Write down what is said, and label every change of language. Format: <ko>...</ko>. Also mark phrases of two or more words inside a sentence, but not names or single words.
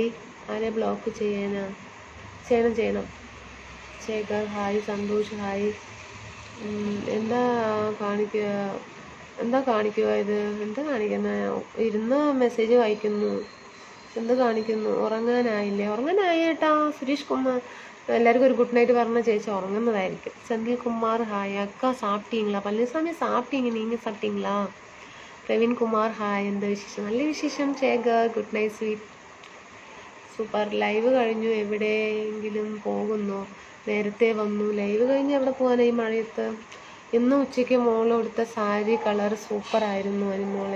<ml>ആരെ ബ്ലോക്ക് ചെയ്യണം? ശേഖർ ഹായ്. സന്തോഷ് ഹായ്. എന്താ കാണിക്കുക ഇത്? എന്താ കാണിക്കുന്ന? ഇരുന്ന് മെസ്സേജ് വായിക്കുന്നു. എന്ത് കാണിക്കുന്നു? ഉറങ്ങാനായി ഏട്ടാ.</ml> <ta>സുരേഷ് കുമാർ எல்லாருக்கும் ஒரு</ta> <en>good night</en> <ta>வரணும்.</ta> <ml>ചേച്ചി ഉറങ്ങുന്നതായിരിക്കും.</ml> <ta>செந்தில் குமார் ஹாய். அக்கா சாப்பிட்டீங்களா? பழனிசாமி சாப்பிட்டீங்க, நீங்கள் சாப்பிட்டீங்களா?</ta> <ml>പ്രവീൺ കുമാർ ഹായ്. എന്താ വിശേഷം? നല്ല വിശേഷം. ശേഖർ</ml> <en>good night sweet.</en> <ml>സൂപ്പർ. ലൈവ് കഴിഞ്ഞു. എവിടെയെങ്കിലും പോകുന്നു? നേരത്തെ വന്നു. ലൈവ് കഴിഞ്ഞ് എവിടെ പോകാനായി മഴയത്ത്? ഇന്ന് ഉച്ചയ്ക്ക് മോളെടുത്ത സാരി കളർ സൂപ്പർ ആയിരുന്നു അനുമോളെ.</ml>